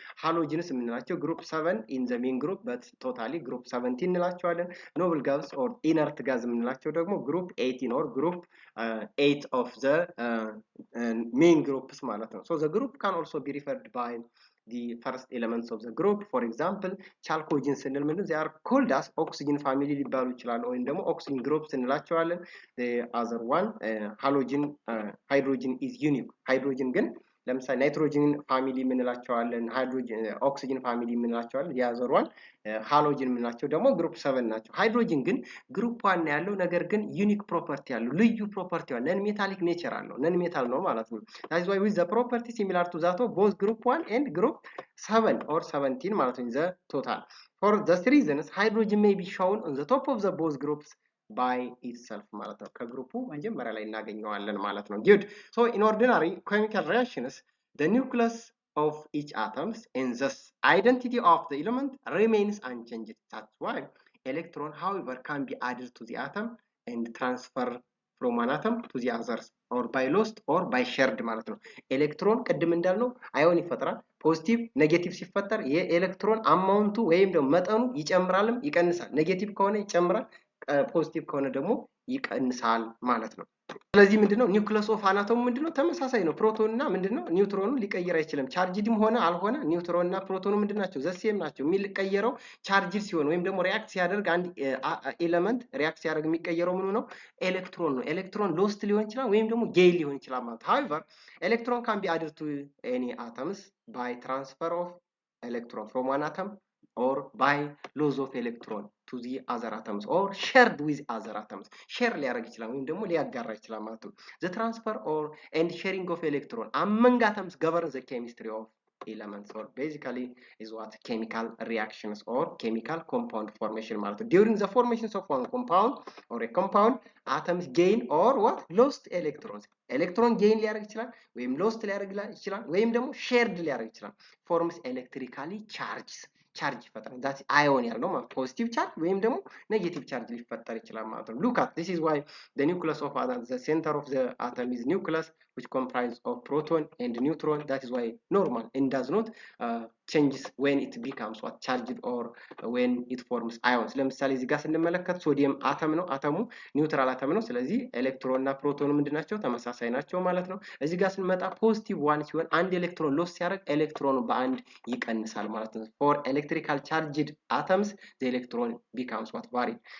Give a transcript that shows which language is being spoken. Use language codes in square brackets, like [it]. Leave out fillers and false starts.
[en] ሃሎጂንስ [am] የምንላቸው [en] ግሩፕ 7 in the main group but totally ግሩፕ 17 [am] እንላቸዋለን። [en] noble gases or inert gas [am] የምንላቸው ደግሞ [en] ግሩፕ 18 or ግሩፕ 8 of the main groups [am] ማለት ነው። [en] so the group can also be referred by the first elements of the group. For example, chalcogen [am] ስንል ምንድነው? [en] they are called as oxygen family [am] ሊባሉ ይችላሉ ወይም ደግሞ [en] oxygen groups [am] እንላቸዋለን። [en] the other one halogen hydrogen is unique. [am] hydrogen ግን ለምሳሌ ናይትሮጅን ፋሚሊ የምንላቸዋለን፣ ሃይድሮጅን ኦክሲጅን ፋሚሊ የምንላቸዋለን። የአዘር ዋን ሃሎጅን የምንላቸው ደግሞ ግሩፕ 7 ናቸው። ሃይድሮጅን ግን ግሩፕ 1 ያለው ነገር ግን ዩኒክ ፕሮፐርቲ ያለው ልዩ ፕሮፐርቲ ያለው ነን ሜታሊክ ኔቸር አለው። ነን ሜታል ነው ማለት ነው። [en] that is why with the property similar to that of both group 1 and group 7 or 17 [am] ማለት ነው [en] the total. For this reasons hydrogen may be shown on the top of the both groups by itself [am] ማለት ነው። ከግሩፑ መጀመሪያ ላይ እናገኘዋለን ማለት ነው። [en] good. So in ordinary chemical reactions the nucleus of each atoms and thus identity of the element remains unchanged. That's why electron however can be added to the atom and transfer from one atom to the others or by lost or by shared [am] ማለት ነው። ኤሌክትሮን ቅድም እንዳልነው አዮን ይፈጥራል። ፖዚቲቭ ኔጌቲቭ ሲፈጠር የኤሌክትሮን አማውንቱ ወይም ደግሞ መጠኑ ይጨምራልም ይቀንሳል። ኔጌቲቭ ከሆነ ይጨምራል፣ ፖዚቲቭ ከሆነ ደግሞ ይቀንሳል ማለት ነው። ስለዚህ ምንድነው ኒውክለስ ኦፍ አናቶሙ ምንድነው? ተመሳሳይ ነው። ፕሮቶን እና ምንድነው ኒውትሮኑ ሊቀየር አይችልም። ቻርጅድም ሆነ አልሆነ ኒውትሮን እና ፕሮቶኑ ምንድናቸው? ዘሴም ናቸው። የሚቀየረው ቻርጅድ ሲሆን ወይም ደግሞ ሪአክት ሲያደርግ አንድ ኤሌመንት ሪአክት ሲያደርግ የሚቀየረው ምኑ ነው? ኤሌክትሮን ነው። ኤሌክትሮን ሎስት ሊሆን ይችላል ወይም ደግሞ ጌይን ሊሆን ይችላል ማለት። [en] however electron can be added to any atoms by transfer of electron from one atom or by loss of electron to the other atoms or shared with other atoms. share [am] ሊያደርግ ይችላል ወይም ደግሞ ሊያጋራ ይችላል ማለት ነው። [en] the transfer or and sharing of electron among atoms govern the chemistry of elements or basically is what chemical reactions or chemical compound formation [am] ማለት ነው። [en] during the formations of one compound or a compound atoms gain or what lost electrons. [am] ኤሌክትሮን ጌይን ሊያደርግ ይችላል ወይም ሎስት ሊያደርግ ይችላል ወይም ደግሞ ሼርድ ሊያደርግ ይችላል። [en] forms electrically charges [am] ቻርጅ ይፈጥራል። ዳት አዮን ያለው ማለት ፖዚቲቭ ቻርጅ ወይም ደግሞ ኔጌቲቭ ቻርጅ ሊፈጠር ይችላል ማለት ነው። [en] look at this is why the nucleus of atom the center of the atom is nucleus which comprises of proton and neutron. That is why normal and does not changes when it becomes what charged or when it forms ions. [am] ለምሳሌ እዚህ ጋር ስንመለከት ሶዲየም አተም ነው። አተሙ ኒውትራል አተም ነው። ስለዚህ ኤሌክትሮን እና ፕሮቶን ምንድናቸው? ተመሳሳይ ናቸው ማለት ነው። እዚህ ጋር ስንመጣ ፖዚቲቭ ዋን ሲሆን አንድ ኤሌክትሮን ሎስ ሲያደርግ ኤሌክትሮኑ በአንድ ይቀንሳል ማለት ነው። [en] for electrical charged atoms the electron becomes what varied.